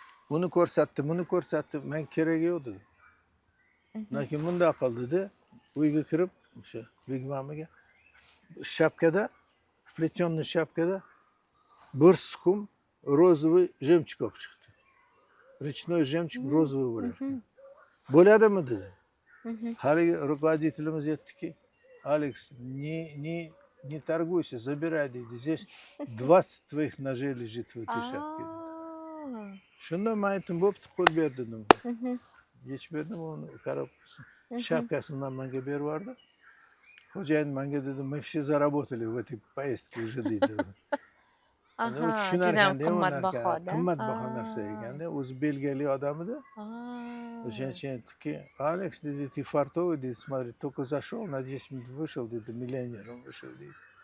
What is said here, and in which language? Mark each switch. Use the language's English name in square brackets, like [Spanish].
[Uzbek] Buni ko'rsatdi, men kerak yo'q dedi. Lekin bunday qildi dedi. Uyga kirib, o'sha vigvamiga shapkada, [Russian] плетённый [Uzbek] shapkada bir suqum [Russian] розовый жемчуг [Uzbek] olib chiqdi. [Russian] Речной жемчуг розовый [Uzbek] bo'ladi. Bo'ladimi dedi. Haligi rukovodителimiz aytdiki, Алекс, [Russian] не торгуйся, забирай [Uzbek] deydi. [Russian] Здесь 20 твоих ножей лежит в этой шапке. [Uzbek] Shunda men aytdim, bo'pti, qo'l ber dedim. Yechib berdim uni коробкасын. Shapkasini menga berib yubordi. Xo'jayin menga dedi, [Russian] мы все заработали в этой поездке уже [Uzbek] deydi. Aha, tushunar judayam ekanda, qimmatbahoda. qimmatbaho narsa ekanda. O'zi belgiyalik odam edi. O'shaning uchun aytdiki, [Russian] Алекс [Uzbek] dedi, [Russian] ты фартовый dedi, смотри, только зашел, на 10 minut вышел dedi, millionerом вышел [Uzbek] deydi.